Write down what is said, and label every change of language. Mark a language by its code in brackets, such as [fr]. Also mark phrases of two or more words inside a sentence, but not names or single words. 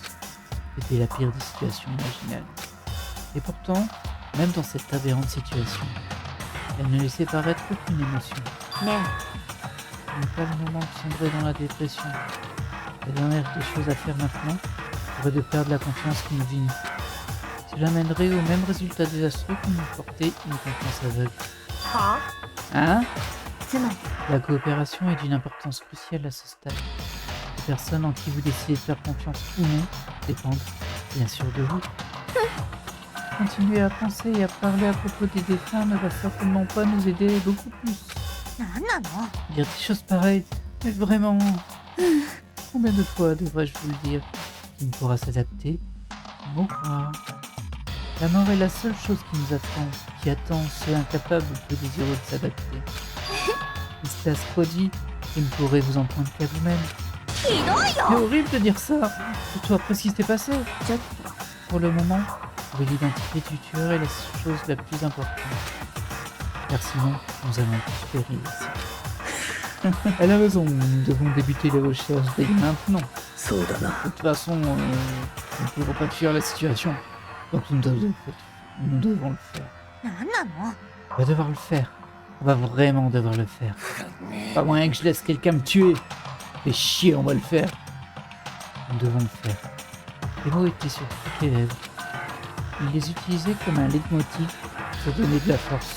[fr] C'était la pire des situations imaginables. Et pourtant, même dans cette aberrante situation, elle ne laissait paraître aucune émotion. [ja] ね [fr] Ce n'est pas le moment de sombrer dans la dépression. La dernière des choses à faire maintenant serait de perdre la confiance qui nous unit. Cela mènerait au même résultat désastreux que nous porter une confiance aveugle. えは Hein? [ja] つまり [fr] La coopération est d'une importance cruciale à ce stade. Les personnes en qui vous décidez de faire confiance ou non dépendent, bien sûr, de vous. Continuer à penser et à parler à propos des défunts ne va certainement pas nous aider beaucoup plus. [ja] なんなの [fr] Dire des choses pareilles, mais vraiment... Combien de fois devrais-je vous le dire? Qui ne pourra s'adapter mourra. La mort est la seule chose qui nous attend, qui attend ceux incapables ou peu désireux de s'adapter. Et cela se produit, je ne pourrai vous en prendre qu'à vous-même. [ja] ひどい [fr] C'est [ja] よ [fr] horrible de dire ça, surtout après ce qui s'est passé. [ja] ちょっ [fr] Pour le moment, trouver l'identité du tueur est la chose la plus importante. Car sinon, nous allons tous périr ici. Elle a raison, nous devons débuter les recherches dès maintenant. [ja] そうだな。 [fr] De toute façon, nous ne pouvons pas fuir la situation. Donc nous devons le faire. [ja] となんなの [fr] On va devoir le faire. On va vraiment devoir le faire. Pas moyen que je laisse quelqu'un me tuer. Fais chier, on va le faire. Nous devons le faire. Les mots étaient sur toutes les lèvres. Ils les utilisaient comme un leitmotiv pour donner de la force.